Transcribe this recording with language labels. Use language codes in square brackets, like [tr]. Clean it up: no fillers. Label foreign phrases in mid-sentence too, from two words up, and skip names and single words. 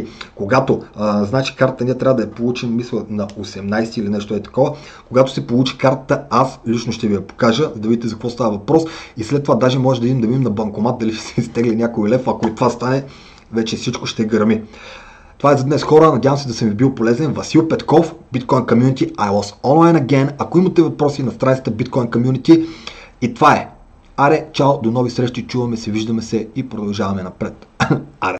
[bg] Когато значи карта ние трябва да я получим, мисля, на 18 или нещо е такова. Когато се получи картата, аз лично ще ви я покажа, да видите за какво става въпрос и след това даже може да видим на банкомат дали се изтегли някой лев. Ако и това стане, вече всичко ще грами. Това е за днес, хора. Надявам се да съм ви бил полезен. Васил Петков, [en] Bitcoin Community. I was online again. [bg] Ако имате въпроси на страницата Bitcoin Community, и това е. Аре, чао, до нови срещи, чуваме се, виждаме се и продължаваме напред. Аре.